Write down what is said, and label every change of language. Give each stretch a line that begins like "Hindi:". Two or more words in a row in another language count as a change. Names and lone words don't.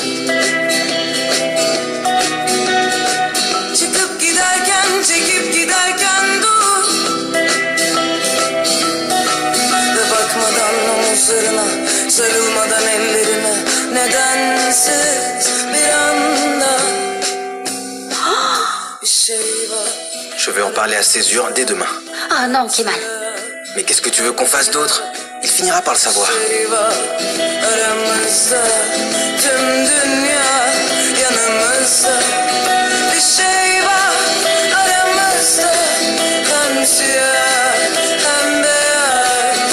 Turkish: Çıkıp giderken, çekip giderken dur. Ve bakmadan omuzlarına, sarılmadan ellerine, nedensiz bir anda bir şey var.
French: Je vais en parler à Césure dès demain. Ah non, Kemal. Mais qu'est-ce que tu veux qu'on fasse d'autre? Il finira par le savoir.
Turkish: Bir şey var aramızda, tüm dünya yanımızda. Bir şey var aramızda, hem siyah hem beyaz.